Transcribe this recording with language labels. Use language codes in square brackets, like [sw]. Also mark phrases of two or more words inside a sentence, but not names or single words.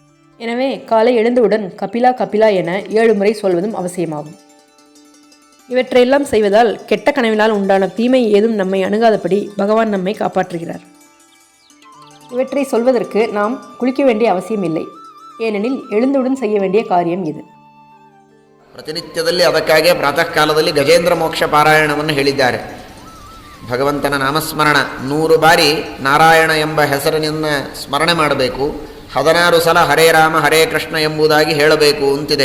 [ta] எனவே காலை எழுந்தவுடன் கபிலா கபிலா என 7 முறை சொல்வதும் அவசியமாகும். இவற்றையெல்லாம் செய்வதால் கெட்ட கனவினால் உண்டான தீமை ஏதும் நம்மை அணுகாதபடி பகவான் நம்மை காப்பாற்றுகிறார். இவற்றை சொல்வதற்கு நாம் குளிக்க வேண்டிய அவசியம் இல்லை. ಏನೆನಿಲ್ எழுந்தவுடன் செய்ய வேண்டிய காரியம் இது. [kn] ಪ್ರತಿನಿತ್ಯದಲ್ಲಿ ಅದಕ್ಕಾಗಿ ಪ್ರಾತಃ ಕಾಲದಲ್ಲಿ ಗಜೇಂದ್ರ ಮೋಕ್ಷ ಪಾರಾಯಣವನ್ನು ಹೇಳಿದ್ದಾರೆ. ಭಗವಂತನ ನಾಮಸ್ಮರಣ 100 ಬಾರಿ ನಾರಾಯಣ ಎಂಬ ಹೆಸರಿನಿಂದ ಸ್ಮರಣೆ ಮಾಡಬೇಕು. 16 ಸಲ ಹರೇ ರಾಮ ಹರೇ ಕೃಷ್ಣ ಎಂಬುದಾಗಿ ಹೇಳಬೇಕು ಅಂತಿದೆ.